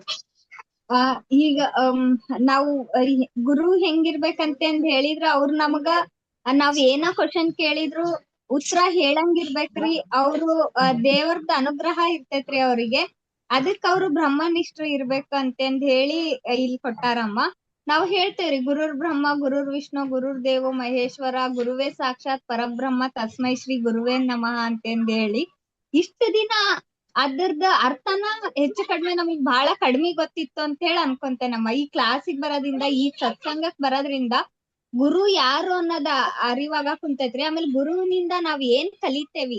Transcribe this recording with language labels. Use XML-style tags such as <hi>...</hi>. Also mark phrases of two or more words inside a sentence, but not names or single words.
<kn>ಈಗ ನಾವು ಗುರು ಹೆಂಗಿರ್ಬೇಕಂತ ಹೇಳಿದ್ರ ಅವ್ರು ನಮಗ ನಾವ್ ಏನ ಕ್ವಶನ್ ಕೇಳಿದ್ರು ಉತ್ತರ ಹೇಳಂಗಿರ್ಬೇಕ್ರಿ. ಅವ್ರು ದೇವರದ ಅನುಗ್ರಹ ಇರ್ತೈತ್ರಿ ಅವ್ರಿಗೆ. ಅದಕ್ ಅವ್ರು ಬ್ರಹ್ಮನಿಷ್ಠರು ಇರ್ಬೇಕು ಅಂತಂದ್ ಹೇಳಿ ಇಲ್ಲಿ ಕೊಟ್ಟಾರಮ್ಮ. ನಾವ್ ಹೇಳ್ತೇವ್ರಿ</kn> <sa>ಗುರುರ್ ಬ್ರಹ್ಮ ಗುರುರ್ ವಿಷ್ಣು ಗುರುರ್ ದೇವೋ ಮಹೇಶ್ವರ ಗುರುವೇ ಸಾಕ್ಷಾತ್ ಪರಬ್ರಹ್ಮ ತಸ್ಮೈ ಶ್ರೀ ಗುರುವೇ ನಮಃ</sa> <kn>ಅಂತಂದ್ ಹೇಳಿ ಇಷ್ಟ ದಿನ ಅದರ್ದ ಅರ್ಥನ ಹೆಚ್ಚು ಕಡಿಮೆ ನಮಗ್ ಬಹಳ ಕಡಿಮೆ ಗೊತ್ತಿತ್ತು ಅಂತ ಹೇಳಿ ಅನ್ಕೊಂತೇನಮ್ಮ. ಈ ಕ್ಲಾಸಿಗೆ ಬರೋದ್ರಿಂದ, ಈ ಸತ್ಸಂಗಕ್ ಬರೋದ್ರಿಂದ ಗುರು ಯಾರು ಅನ್ನೋದ ಅರಿವಾಗ ಕುಂತೈತ್ರಿ. ಆಮೇಲೆ ಗುರುವಿನಿಂದ ನಾವ್ ಏನ್ ಕಲಿತೇವಿ.</kn>